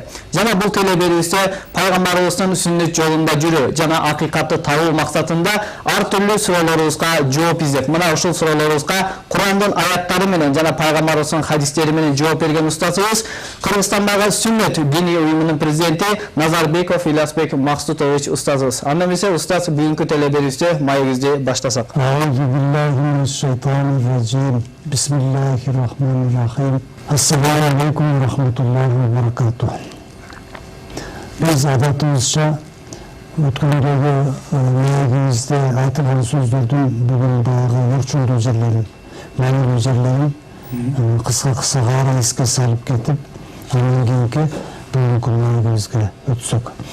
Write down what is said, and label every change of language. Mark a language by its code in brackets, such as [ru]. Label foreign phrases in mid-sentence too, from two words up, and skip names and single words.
[ky] Жана бул телеберүүсү пайгамбарыбыздын сүннөт жолунда жүрүү жана акыйкатты табуу максатында ар түрлүү суроолорубузга жооп издеп, мына ушул суроолорубузга Курандын аяттары менен жана пайгамбарыбыздын хадистери менен жооп берген устазыбыз Кыргызстандагы Сүннөт диний уюмунун президенти Назарбеков Ильясбек Максутович устазыбыз. Анда эмесе устаз бүгүнкү телеберүүстө маегибизди баштасак. [ar] Бисмиллахиррахманиррахим. السلام عليكم ورحمة الله وبركاته. [ky] Биз адатыбызча өткөндөгү маегибизде айтылган сөздөрдүн бүгүн баягы орчундуу жерлерин, маанилүү жерлерин кыска кара эске салып кетип, андан кийинки бүгүнкү маегибизге өтсөк.